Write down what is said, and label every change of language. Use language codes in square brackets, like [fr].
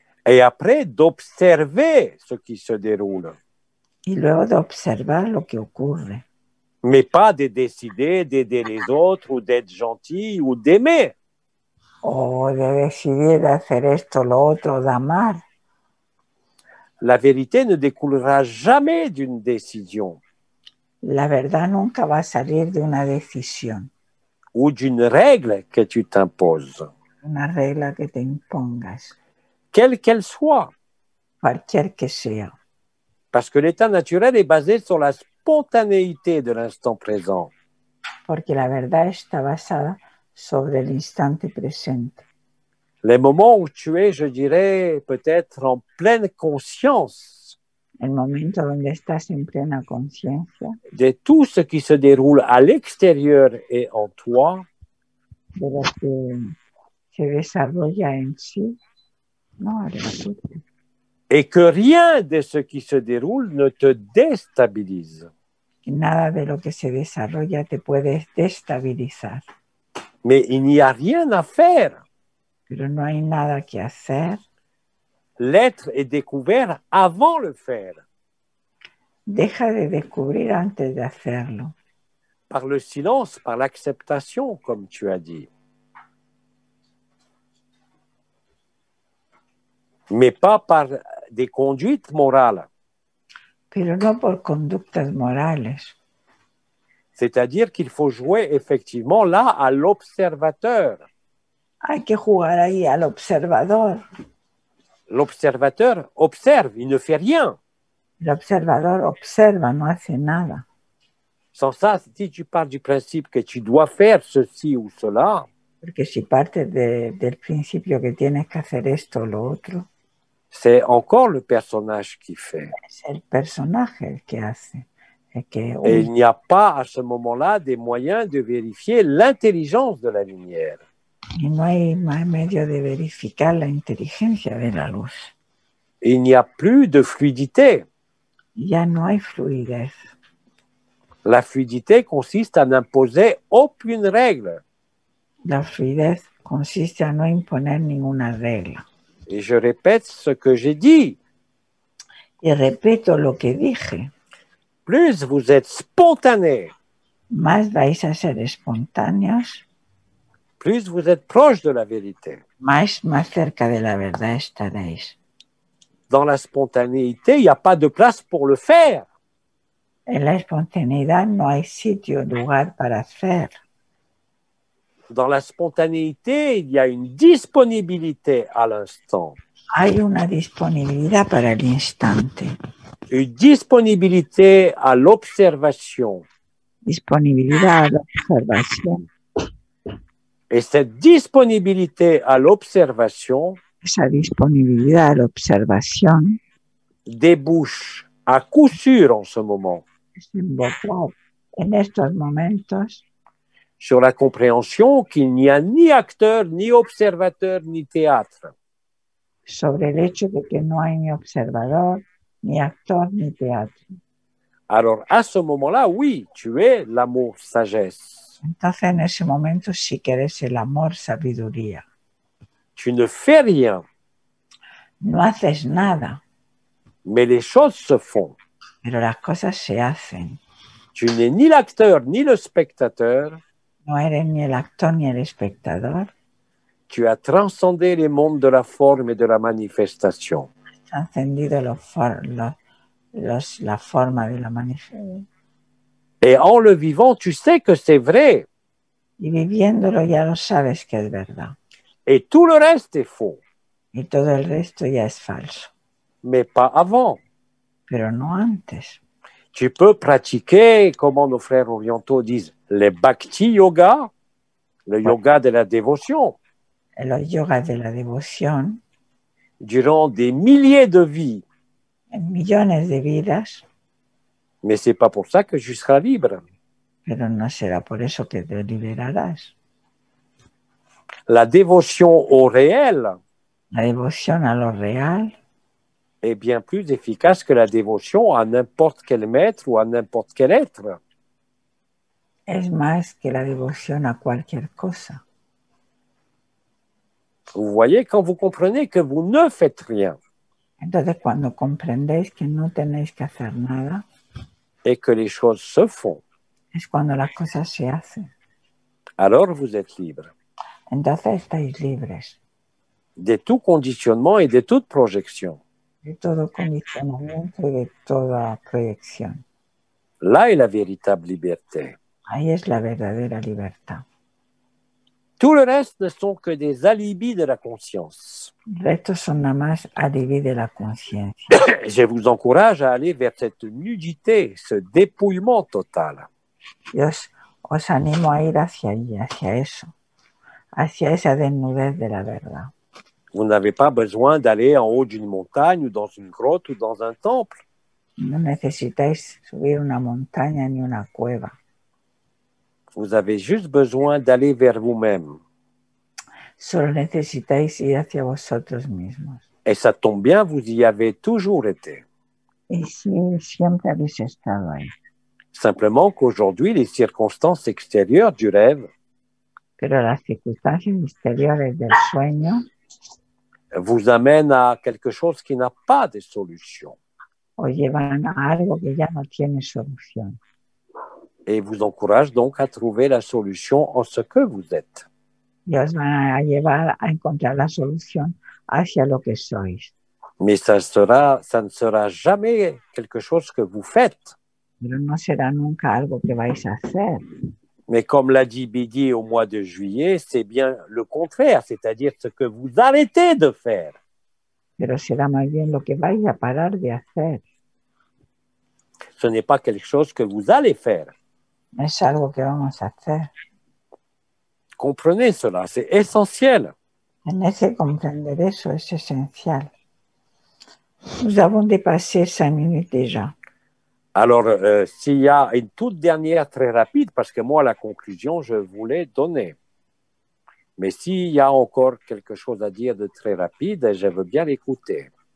[fr] Et après, d'observer ce qui se déroule. [es] y luego de observar lo que ocurre, [fr] Mais pas de décider d'aider les autres ou d'être gentil ou d'aimer. [es] o de decidir de hacer esto, lo otro, de amar. [fr] La vérité ne découlera jamais d'une décision [es] La verdad nunca va a salir de una decisión, [fr] ou d'une règle que tu t'imposes, [es] una regla que te impongas, [fr] quelle qu'elle soit. [es] cualquier que sea. [fr] Parce que l'état naturel est basé sur la spontanéité de l'instant présent. [es] Porque la verdad está basada sobre el instante presente. [fr] Les moments où tu es, je dirais, peut-être en pleine conscience [es] El momento donde estás en plena conciencia [fr] de tout ce qui se déroule à l'extérieur et en toi, [es] de lo que se desarrolla en sí, no, [fr] et que rien de ce qui se déroule ne te déstabilise. [es] nada de lo que se desarrolla te puede destabilizar, [fr] Mais il n'y a rien à faire. [es] pero no hay nada que hacer. [fr] L'être est découvert avant le faire, [es] Deja de descubrir antes de hacerlo, [fr] par le silence, par l'acceptation, comme tu as dit. Mais pas par des conduites morales. [es] pero no por conductas morales. [fr] C'est-à-dire qu'il faut jouer effectivement là à l'observateur. [es] Hay que jugar ahí al observador. [fr] L'observateur observe, il ne fait rien. [es] El observador observa, no hace nada. [fr] Sans ça, si tu pars du principe que tu dois faire ceci ou cela, [es] Porque si partes del principio que tienes que hacer esto o lo otro, [fr] c'est encore le personnage qui fait. [es] es el personaje el que hace, el que [fr] Et il [es] usa. [fr] n'y a pas à ce moment-là des moyens de vérifier l'intelligence de la lumière. [es] Y no hay más medio de verificar la inteligencia de la luz. [fr] Il n'y a plus de fluidité. [es] Ya no hay fluidez. [fr] La fluidité consiste à n'imposer aucune règle. [es] La fluidez consiste a no imponer ninguna regla. [fr] Et je répète ce que j'ai dit. [es] Y repito lo que dije, [fr] Plus vous êtes spontané, [es] más vais a ser espontáneos, [fr] plus vous êtes proche de la vérité. [es] más cerca de la verdad estaréis. [fr] Dans la spontanéité, il n'y a pas de place pour le faire. [es] En la espontaneidad no hay sitio, lugar para hacer. [fr] Dans la spontanéité, il y a une disponibilité à l'instant, [es] Hay una disponibilidad para el instante, [fr] une disponibilité à l'observation. [es] disponibilidad a la observación. [fr] Et cette disponibilité à l'observation [es] Esa disponibilidad a la observación [fr] débouche à coup sûr en ce moment [es] es invocar en estos momentos [fr] sur la compréhension qu'il n'y a ni acteur, ni observateur, ni théâtre. [es] sobre el hecho de que no hay ni observador, ni actor, ni teatro. [fr] Alors, à ce moment-là, oui, tu es l'amour sagesse. [es] Entonces, en ese momento sí que eres el amor, sabiduría. [fr] Tu ne fais rien, [es] No haces nada, [fr] mais les choses se font. [es] pero las cosas se hacen. [fr] Tu n'es ni l'acteur, ni le spectateur. [es] No eres ni el actor ni el espectador. [fr] Tu as transcendé les mondes de la forme et de la manifestation. [es] Has encendido la forma de la manifestación. [fr] Et en le vivant, tu sais que c'est vrai. [es] Y viviéndolo ya lo sabes que es verdad. [fr] Et tout le reste est faux, [es] Y todo el resto ya es falso. [fr] mais pas avant. [es] Pero no antes. [fr] Tu peux pratiquer, comme nos frères orientaux disent, les bhakti yoga, le yoga de la dévotion, [es] Los yogas de la devoción, [fr] durant des milliers de vies. [es] en millones de vidas, [fr] Mais c'est pas pour ça que je serai libre. [es] pero no será por eso que te liberarás. [fr] La dévotion au réel [es] La devoción a lo real [fr] est bien plus efficace que la dévotion à n'importe quel maître ou à n'importe quel être. [es] es más que la devoción a cualquier cosa. [fr] Vous voyez, quand vous comprenez que vous ne faites rien [es] Entonces, cuando comprendéis que no tenéis que hacer nada, [fr] et que les choses se font, [es] es cuando las cosas se hacen. [fr] alors vous êtes libre [es] Entonces estáis libres [fr] de tout conditionnement et de toute projection. [es] de todo condicionamiento y de toda proyección. [fr] Là est la véritable liberté. [es] Ahí es la verdadera libertad. [fr] Tout le reste ne sont que des alibis de la conscience. [es] El resto son nada más alibi de la conciencia. [fr] Je vous encourage à aller vers cette nudité, ce dépouillement total. [es] Os animo a ir hacia allí, hacia eso, hacia esa desnudez de la verdad. [fr] Vous n'avez pas besoin d'aller en haut d'une montagne ou dans une grotte ou dans un temple. [es] No necesitáis subir una montaña ni una cueva. [fr] Vous avez juste besoin d'aller vers vous-même. [es] Solo necesitáis ir hacia vosotros mismos. [fr] Et ça tombe bien, vous y avez toujours été. [es] Y sí, siempre habéis estado ahí. [fr] Simplement qu'aujourd'hui, les circonstances extérieures du rêve [es] Pero las circunstancias exteriores del sueño [fr] vous amènent à quelque chose qui n'a pas de solution [es] os llevan a algo que ya no tiene solución. [fr] et vous encouragent donc à trouver la solution en ce que vous êtes. [es] Y os van a llevar a encontrar la solución hacia lo que sois. [fr] Mais ça ne sera jamais quelque chose que vous faites. [es] Pero no será nunca algo que vais a hacer. [fr] Mais comme l'a dit Bidi au mois de juillet, c'est bien le contraire, c'est-à-dire ce que vous arrêtez de faire. [es] Pero será más bien lo que vais a parar de hacer. [fr] Ce n'est pas quelque chose que vous allez faire. [es] Es algo que vamos a hacer. [fr] Comprenez cela, c'est essentiel. [es] Tenés que comprender eso, es esencial. [fr] Nous avons dépassé 5 minutes déjà. Alors, s'il y a une toute dernière très rapide, parce que moi, la conclusion, je voulais donner. Mais s'il y a encore quelque chose à dire de très rapide, je veux bien l'écouter.